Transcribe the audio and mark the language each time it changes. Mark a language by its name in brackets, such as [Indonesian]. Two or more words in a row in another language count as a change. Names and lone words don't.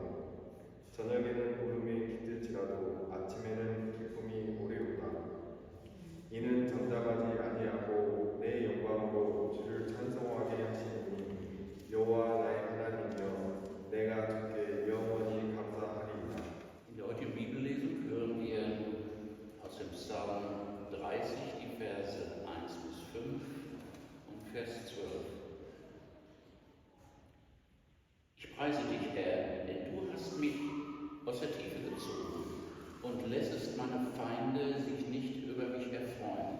[Korean] 저녁에는 울음이 깃들지라도 아침에는 기쁨이 오리로다. 이는 잠잠하지 아니하고 내 영광으로 주를 찬송하게 하시니 여호와 나의 하나님이여, 내가 주께 영원히 감사하리이다. [German] In der heutigen Bibellesung hören wir aus dem Psalm 30 die Verse 1 bis 5 und Vers 12. Ich preise dich, Herr, denn du hast mich aus der Tiefe gezogen und lässest meine Feinde sich nicht über mich erfreuen.